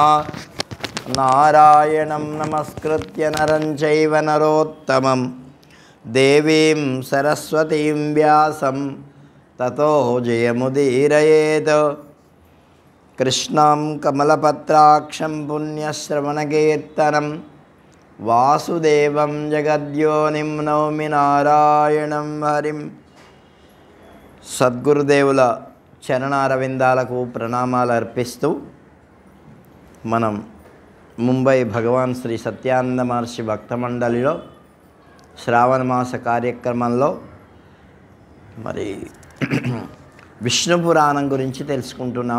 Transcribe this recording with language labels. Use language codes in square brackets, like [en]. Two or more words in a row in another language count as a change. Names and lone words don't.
[sa] नारायणं नमस्कृत्य नरं चैव नरोत्तमं देवीं सरस्वतीं व्यासं ततो जयमुदीरयेत्। कृष्णं कमलपत्राक्षं पुण्यश्रवणकीर्तनं वासुदेवं जगद्योनिं नौमि नारायणं हरिं। [te] సద్గురుదేవుల చరణారవిందాలకు ప్రణామాలు అర్పిస్తూ మనం ముంబై భగవాన్ శ్రీ సత్యానంద మహర్షి భక్త మండలిలో శ్రావణ మాస కార్యక్రమంలో మరి విష్ణు పురాణం గురించి తెలుసుకుంటున్నాం.